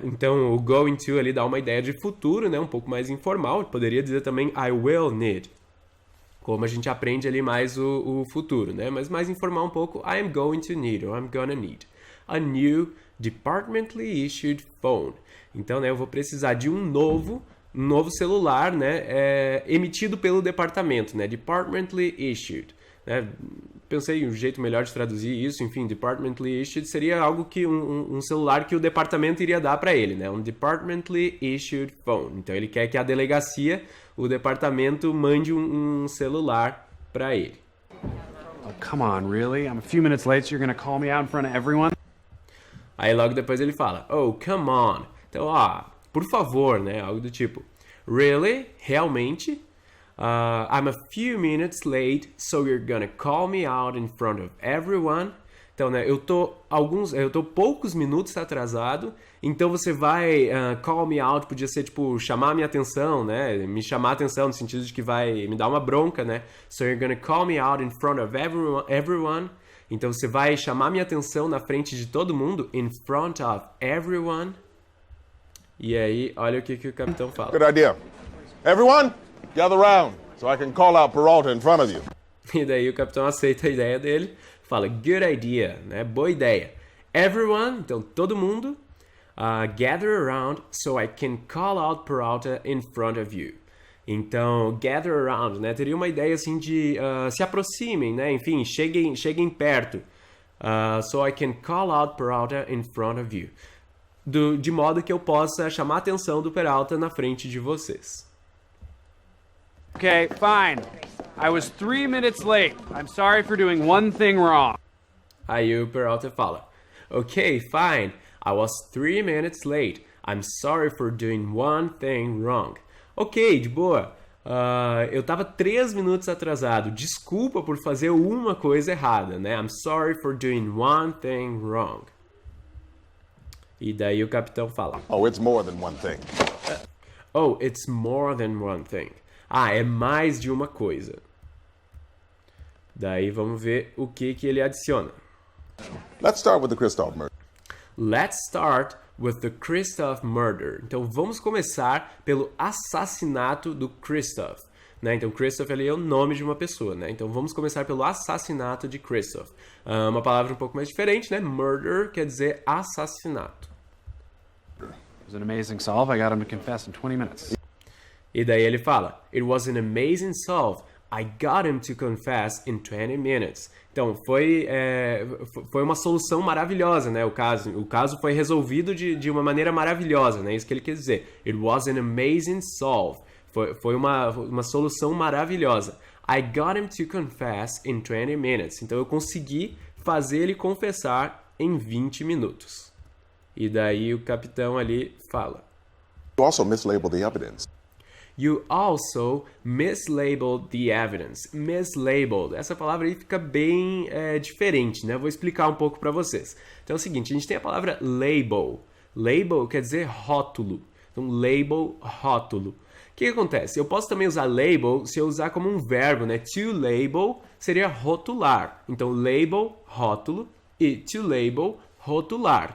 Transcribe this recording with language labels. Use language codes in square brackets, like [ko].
[pt] Então, o going to ali dá uma ideia de futuro, né? Um pouco mais informal. Poderia dizer também [en] I will need. [pt] Como a gente aprende ali mais o futuro, né? Mas mais informal um pouco, [en] I am going to need, or I'm gonna need a new departmentally issued phone. [pt] Então, né, eu vou precisar de um novo celular, né, emitido pelo departamento, né? [en] Departmentally issued. [pt] Né? Pensei em um jeito melhor de traduzir isso, enfim, departmentally issued seria algo que um celular que o departamento iria dar para ele, né? Um departmentally issued phone. Então ele quer que a delegacia, o departamento, mande um celular para ele. [en] Oh, come on, really? I'm a few minutes late, so you're gonna call me out in front of everyone? [pt] Aí logo depois ele fala, oh, come on. Então, por favor, né? Algo do tipo, really? Realmente? [en] I'm a few minutes late, so you're gonna call me out in front of everyone. [pt] Então, né, eu tô poucos minutos atrasado, então você vai [en] call me out, [pt] podia ser tipo chamar a minha atenção, né? Me chamar a atenção no sentido de que vai me dar uma bronca, né? [en] So you're gonna call me out in front of everyone. [pt] Então você vai chamar minha atenção na frente de todo mundo, [en] in front of everyone. [pt] E aí, olha o que o capitão fala. [en] Good idea. Everyone, gather round so I can call out Peralta in front of you. [pt] E daí o capitão aceita a ideia dele, fala, [en] good idea, [pt] né? Boa ideia. [en] Everyone, [pt] então todo mundo, [en] gather around so I can call out Peralta in front of you. [pt] Então, gather around, né? Teria uma ideia assim de se aproximem, né? Enfim, cheguem perto. [en] So I can call out Peralta in front of you. [pt] De modo que eu possa chamar a atenção do Peralta na frente de vocês. [en] Okay, fine. I was 3 minutes late. I'm sorry for doing one thing wrong. [pt] Aí o Peralta fala, [en] okay, fine. I was 3 minutes late. I'm sorry for doing one thing wrong. [pt] Ok, de boa. Eu tava 3 minutos atrasado. Desculpa por fazer uma coisa errada, né? [en] I'm sorry for doing one thing wrong. [pt] E daí o capitão fala, [en] Oh, it's more than one thing. oh, it's more than one thing. [pt] É mais de uma coisa. Daí vamos ver o que ele adiciona. [en] Let's start with the Christoph murder. Let's start with the Christoph murder. [pt] Então vamos começar pelo assassinato do Christoph. Né? Então Christoph ali é o nome de uma pessoa. Né? Então vamos começar pelo assassinato de Christoph. Uma palavra um pouco mais diferente, né? Murder quer dizer assassinato. [en] It was an amazing solve. I got him to confess in 20 minutes. [pt] E daí ele fala, [en] it was an amazing solve. I got him to confess in 20 minutes. [pt] Então, foi uma solução maravilhosa, né? O caso foi resolvido de uma maneira maravilhosa, né? Isso que ele quer dizer. [en] It was an amazing solve. [pt] Foi uma solução maravilhosa. [en] I got him to confess in 20 minutes. [pt] Então, eu consegui fazer ele confessar em 20 minutos. E daí o capitão ali fala. [en] You also mislabeled the evidence. You also mislabeled the evidence. Mislabeled. [pt] Essa palavra aí fica bem diferente, né? Vou explicar um pouco para vocês. Então é o seguinte, a gente tem a palavra label. Label quer dizer rótulo. Então, label, rótulo. O que acontece? Eu posso também usar label se eu usar como um verbo, né? To label seria rotular. Então, label, rótulo, e to label, rotular.